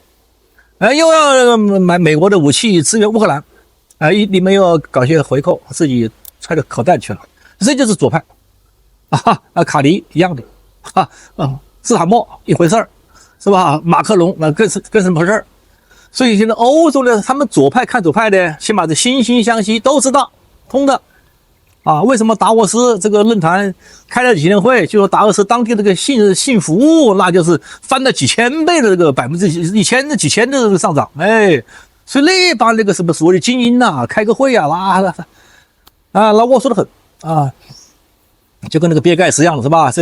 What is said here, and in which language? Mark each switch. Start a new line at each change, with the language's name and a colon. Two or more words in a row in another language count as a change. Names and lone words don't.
Chinese: 又要買美國的武器支援烏克蘭，你們又要搞些回扣，自己揣着口袋去了，這就是左派，卡尼一樣的，斯坦默一回事兒，是吧？馬克龍那更是回事兒，所以現在歐洲呢，他們左派看左派的，起碼是惺惺相惜，都知道通的。為什麼達沃斯這個論壇開了幾年會，就說達沃斯當地這個性服務，那就是翻了幾千倍的這個1000幾千的這個上漲，所以那幫那個什麼所謂的精英吶，開個會啊，那齷齪得很啊，就跟那個比爾蓋茨一樣的是吧？